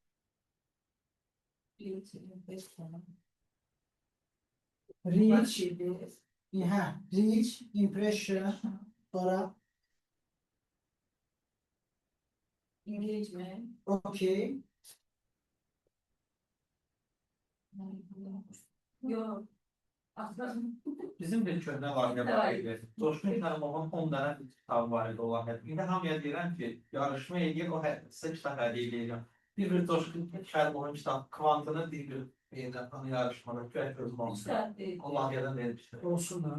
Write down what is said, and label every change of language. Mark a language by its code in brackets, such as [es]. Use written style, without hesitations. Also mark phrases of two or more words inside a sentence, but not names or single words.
[en] Reach, impression, [az] sonra [en] Engagement. okey. [tr] Yok. Aslında [az] Bizim bir köhnə layihə var idi. Coşqun Kərimovun 10 dənə kitabı var idi o layihə. İndi hamıya deyirəm ki, yarışma eləyək, o sizə kitab hədiyyə eləyəcəm. Bir Coşqun Kərimovun kitabı kvantını bir deyəcəm, yarışmada görək gözüm olsun. O layihədən vermişdir. Olsun da.